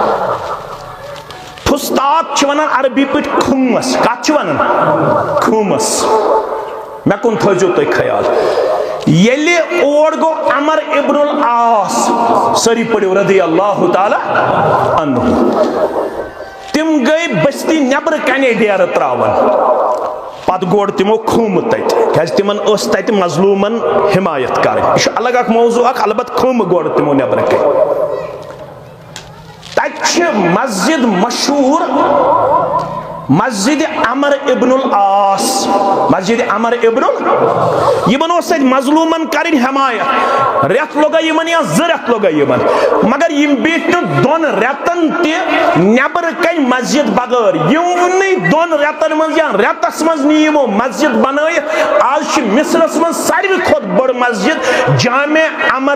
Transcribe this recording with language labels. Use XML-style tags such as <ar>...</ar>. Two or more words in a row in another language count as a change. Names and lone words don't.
<ks>فسطاط چھِ ونان عربی پٲٹھۍ خُمس کتھ چھِ ونان خُمس مےٚ کُن تھٲیزیو تُہۍ خیال ییٚلہِ اور گوٚو عمر ابن العاص سٲری پٔرِو</ks> <ar>رضی اللہ تعالیٰ عنہ</ar> <ks>تِم گٔے بستی نیبرٕ کنے ڈیرٕ تراوان پتہٕ گوٚڑ تِمو خُم تتہِ کیازِ تِمن ٲس تتہِ مظلوٗمن حمایت کرٕنۍ یہِ چھُ الگ اکھ موضوٗع اکھ البتہٕ خُم گوٚڑ تِمو نیبرٕ کنے تتہِ چھِ مسجد مشہوٗر مسجد عمر ابن العاص مسجد عمر ابن یمن اوس تتہِ مظلوٗمن کرٕنۍ حمایت رٮ۪تھ لوٚگا یمن یا 2 رٮ۪تھ لوٚگا یمن مگر یم بیٖٹھۍ نہٕ 2 رٮ۪تن تہِ نیبرٕ کنہِ مسجد بغٲر یِمنٕے 2 رٮ۪تن منٛز یا رٮ۪تس منٛز نی یمو مسجد بنٲیِتھ آز چھِ مصرس منٛز ساروی کھۄتہٕ بٔڑ مسجد جامع عمر</ks>